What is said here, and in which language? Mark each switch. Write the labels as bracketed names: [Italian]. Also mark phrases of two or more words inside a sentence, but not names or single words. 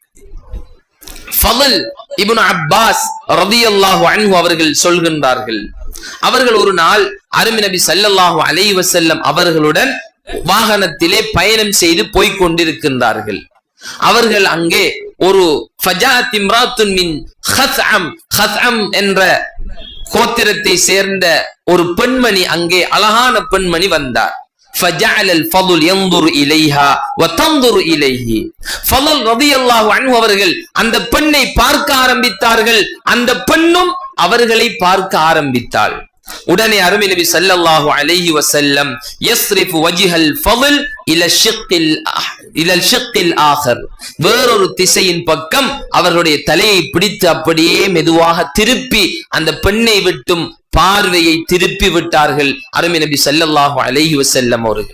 [Tamil] ஃபضல் இப்னு அப்பாஸ் [Arabic] رضي الله عنه [Tamil] அவர்கள் சொல்கின்றார்கள், அவர்கள் ஒரு நாள் அருமை நபி [Arabic] صلى الله عليه وسلم [Tamil] அவர்களுடன் வாகனத்திலே பயணம் செய்து போய்க் கொண்டிருக்கின்றார்கள். அவர்கள் அங்கே ஒரு [Arabic] فجاءت امرأة من خثعم, [Tamil] ஹஸ்அம் என்ற கோத்திரத்தை சேர்ந்த ஒரு பெண்மணி, அங்கே அழகான பெண்மணி வந்தார். [Arabic] فجعل الفضل ينظر اليها وتنظر اليه. [Tamil] ஃபضல் [Arabic] رضي الله عنه [Tamil] அவர்கள் அந்த பெண்ணை பார்க்க ஆரம்பித்தார்கள், அந்த பெண்ணும் அவர்களை பார்க்க ஆரம்பித்தாள். உடனே அருமை நபி [Arabic] صلى الله عليه وسلم يصرف وجه الفضل إلى الشق الآخر, [Tamil] வேறொரு திசையின் பக்கம் அவர்களுடைய தலையை பிடித்து அப்படியே மெதுவாக திருப்பி அந்த பெண்ணை விட்டும் பார்வையை திருப்பி விட்டார்கள் அருமை நபி [Arabic] صلى الله عليه وسلم [Tamil] அவர்கள்.